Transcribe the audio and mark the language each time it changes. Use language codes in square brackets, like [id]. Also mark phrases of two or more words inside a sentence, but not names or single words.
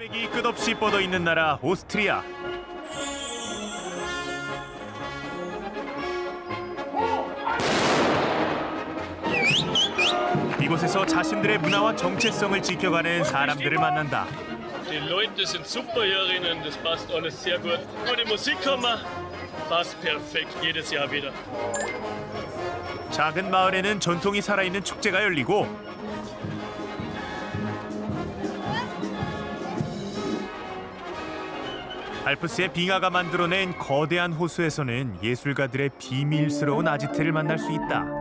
[ko] 이 끝없이 뻗어 있는 나라 오스트리아. 이곳에서 자신들의 문화와 정체성을 지켜가는 사람들을 만난다. [de] Die Leute sind super hierhin, das passt alles sehr gut. Und die Musikkammer passt perfekt jedes Jahr wieder. [ko] 작은 마을에는 전통이 살아있는 축제가 열리고 알프스의 빙하가 만들어낸 거대한 호수에서는 예술가들의 비밀스러운 아지트를 만날 수 있다.